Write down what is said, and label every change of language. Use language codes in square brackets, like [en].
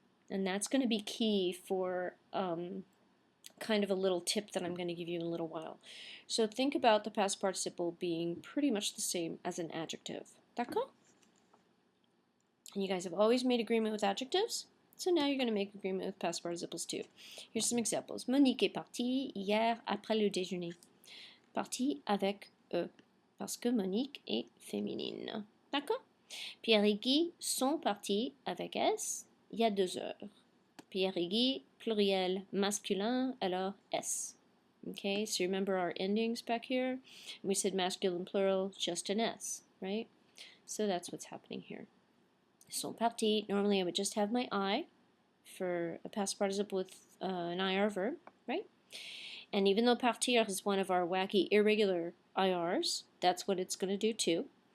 [en] And that's going to be key for kind of a little tip that I'm going to give you in a little while. So think about the past participle being pretty much the same as an adjective. D'accord? And you guys have always made agreement with adjectives, so now you're going to make agreement with past participles too. Here's some examples. [fr] Monique est partie hier après le déjeuner. Partie avec E, parce que Monique est féminine. D'accord? Pierre et Guy sont partis avec S il y a 2 heures. Pierre et Guy, pluriel masculin, alors S. [en] Okay, so remember our endings back here? We said masculine plural, just an S, right? So that's what's happening here. [fr] Sont partis. [en] Normally I would just have my I for a past participle with an IR verb, right? And even though partir is one of our wacky irregular IRs, that's what it's going to do too.